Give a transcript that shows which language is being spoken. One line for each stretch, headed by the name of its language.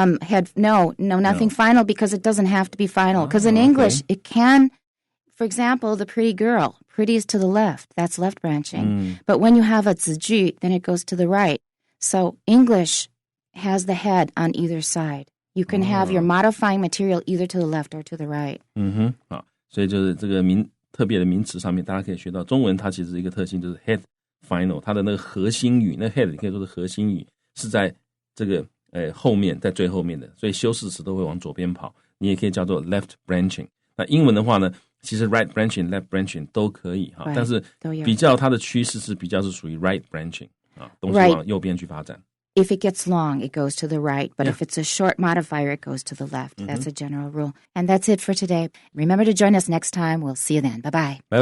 English: Nothing final because it doesn't have to be final. Because in English, it can, for example, the pretty girl. Pretty is to the left. That's left branching. But when you have a 子句, then it goes to the right. So English has the head on either side. You can have your modifying material either to the left or to the right.
Chinese: 好，所以就是这个特别的名词上面，大家可以学到中文它其实一个特性就是 head final， 它的那个核心语，那 head 你可以说是核心语是在这个后面，在最后面的，所以修饰词都会往左边跑。你也可以叫做 left branching。那英文的话呢，其实 right branching、left branching 都可以哈，但是比较它的趋势是比较是属于 right branching 啊，东西往右边去发展。
English: If it gets long, it goes to the right. But if it's a short modifier, it goes to the left. That's a general rule. And that's it for today. Remember to join us next time. We'll see you then. Bye-bye.